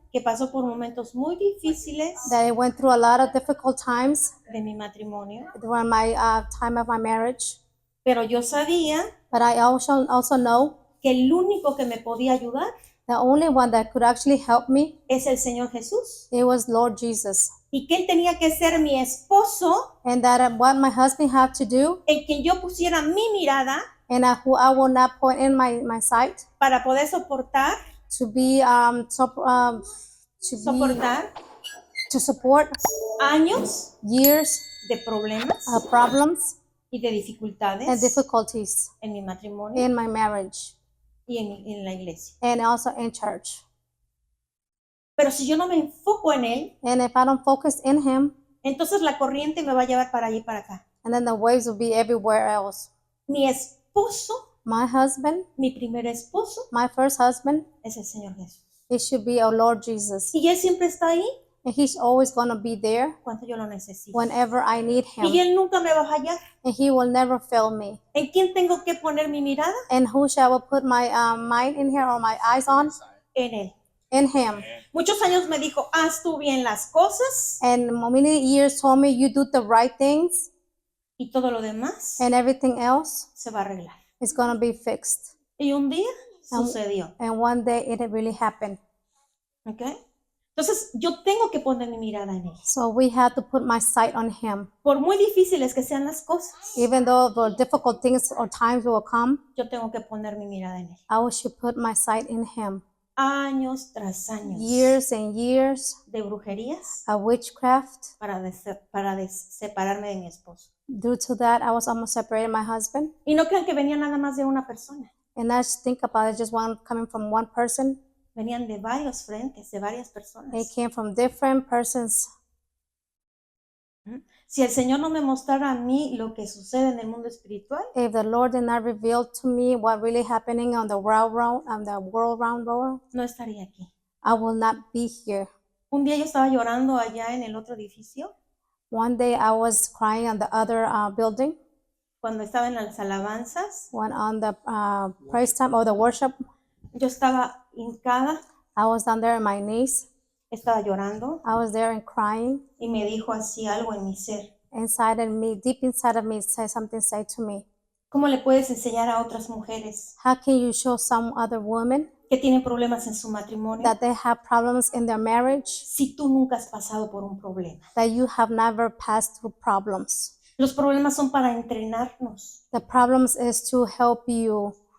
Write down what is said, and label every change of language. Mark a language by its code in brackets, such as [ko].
[es] que pasó por momentos muy difíciles [en] that I went through a lot of difficult times [es] de mi matrimonio, [en] during my time of my marriage. [es] pero yo sabía [en] But I also know [es] que el único que me podía ayudar [en] the only one that could actually help me, [es] es el Señor Jesús [en] it was Lord Jesus. [es] y que Él tenía que ser mi esposo, [en] And that what my husband had to do, [es] en quien yo pusiera mi mirada [en] and who I will not point in my sight, [es] para poder soportar [en] to support [es] años [en] years [es] de problemas [en] of problems [es] y de [en] and [es] dificultades [en] difficulties [es] en mi matrimonio [en] in my marriage [es] y en la iglesia. [en] and also in church. [es] Pero si yo no me enfoco en Él, [en] And if I don't focus in him, [es] entonces la corriente me va a llevar para allí y para acá. [en] and then the waves will be everywhere else. [es] Mi esposo, [en] My husband, [es] mi primer esposo, [en] my first husband, [es] es el Señor Jesús. [en] it should be our Lord Jesus. [es] Y Él siempre está ahí [en] And He's always going to be there [es] cuando yo lo necesito. [en] whenever I need [es] Y [en] Him. [es] Él nunca me va a fallar. [en] And He will never fail me. [es] ¿En quién tengo que poner mi mirada? [en] And who shall I put my mind in here or my eyes on? [es] En Él. [en] In Him. [es] Muchos años me dijo, haz tú bien las cosas [en] And many years told me you do the right things [es] y todo lo demás [en] and everything else [es] se va a arreglar. [en] is going to be fixed. [es] Y un día Um, sucedió. [en] And one day it really happened. [es] ¿Ok? Entonces yo tengo que poner mi mirada en Él. [en] So we had to put my sight on Him. [es] Por muy difíciles que sean las cosas, [en] Even though the difficult things or times will come, [es] yo tengo que poner mi mirada en Él. [en] I should put my sight in Him. [es] Años tras años [en] Years and years [es] de brujerías [en] of witchcraft. [es] para separarme de mi esposo. [en] Due to that, I was almost separated from my husband. [es] Y no crean que venía nada más de una persona. [en] And I just think about it, just one coming from one person. [es] Venían de varios frentes, de varias [en] It [es] personas. [en] came from different persons. [es] Si el Señor no me mostrara a mí lo que sucede en el mundo espiritual, [en] If the Lord did not reveal to me what really happening on the world round world, [es] no estaría aquí. [en] I will not be here. [es] Un día yo estaba llorando allá en el otro edificio, [en] One day I was crying on the other building, [es] cuando estaba en las alabanzas. [en] when on the praise time or the worship, [es] Yo estaba hincada, [en] I was down there on my knees. [es] estaba llorando [en] I was there and crying. [es] y me dijo así algo en mi ser. [en] Inside of me, deep inside of me, said to me, [es] ¿Cómo le puedes enseñar a otras mujeres [en] how can you show some other women [es] que tienen problemas en su matrimonio [en] that they have problems in their marriage, [es] si tú nunca has pasado por un problema? [en] that you have never passed through problems? [es] Los problemas son para entrenarnos, [en] The problems is to help you,